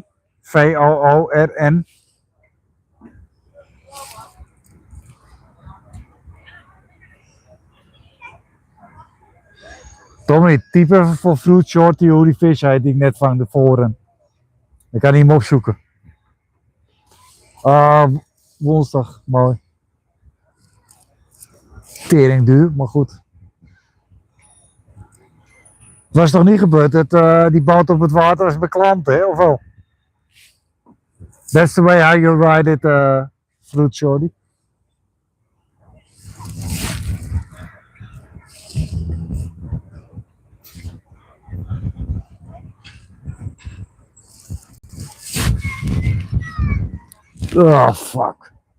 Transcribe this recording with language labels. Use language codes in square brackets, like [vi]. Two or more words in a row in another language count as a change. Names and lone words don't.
[nl] Vorn. Tommy, typ even voor Fruit Shorty hoe die vis heet die ik net vang, de voren. Ik kan hem opzoeken. Woensdag, mooi. Tering duur, maar goed. Het was toch niet gebeurd dat die boot op het water is beklampt, hè? Of wel? [en] That's the way how you ride it, Fruit Shorty. Oh, fuck.